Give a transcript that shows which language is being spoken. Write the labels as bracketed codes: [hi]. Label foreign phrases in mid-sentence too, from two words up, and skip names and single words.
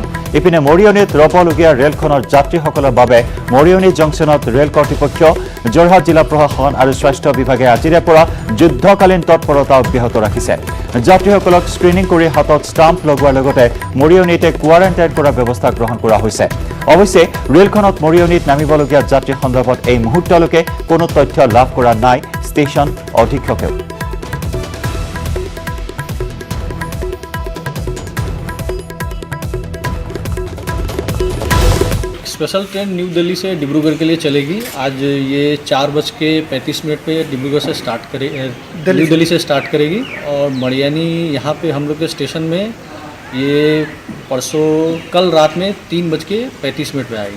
[as] ইপিনে মৰিয়নিত ৰ'বলগীয়া ৰেলখনৰ যাত্ৰীসকলৰ বাবে মৰিয়নি জংচনত ৰেল কৰ্তৃপক্ষ যোৰহাট জিলা প্ৰশাসন আৰু স্বাস্থ্য বিভাগে আজিৰে পৰা যুদ্ধকালীন তৎপৰতা অব্যাহত ৰাখিছে যাত্ৰীসকলক স্ক্ৰিনিং কৰি হাতত ষ্টাম্প লগোৱাৰ লগতে মৰিয়নিতে কোৱাৰেণ্টাইন কৰাৰ ব্যৱস্থা গ্ৰহণ কৰা হৈছে অৱশ্যে ৰেলখনত মৰিয়নিত নামিবলগীয়া যাত্ৰী সন্দৰ্ভত এই মুহূৰ্তলৈকে কোনো তথ্য লাভ কৰা নাই ষ্টেচন অধীক্ষকেও [en] special train [hi] न्यू दिल्ली से डिब्रूगढ़ के लिए चलेगी आज ये 4:35 पे डिब्रूगढ़ से स्टार्ट न्यू दिल्ली से स्टार्ट करेगी और मड़ियानी यहाँ पे हम लोग के स्टेशन में ये परसों कल रात में 3:35 पे आएगी